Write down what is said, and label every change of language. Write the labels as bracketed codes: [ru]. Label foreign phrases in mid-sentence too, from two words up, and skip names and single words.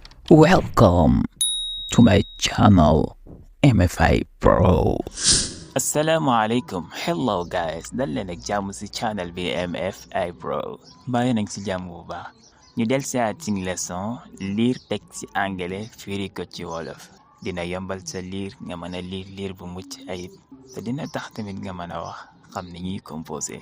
[en] Welcome to my channel MFI Pro. [ar] Assalamualaikum. [en] Hello guys, [wo] dal leen ak jàmm ci channel bi MFI Pro. bàyyi nañ ci jàmm bu baax. ñu del ci ating leçon [fr] lire texte [wo] ci anglais firi ko ci wolof. dina yombal sa lire nga mën a lire bu mucc ayib te dina tax tamit nga mën a wax xam ni ñuy composé.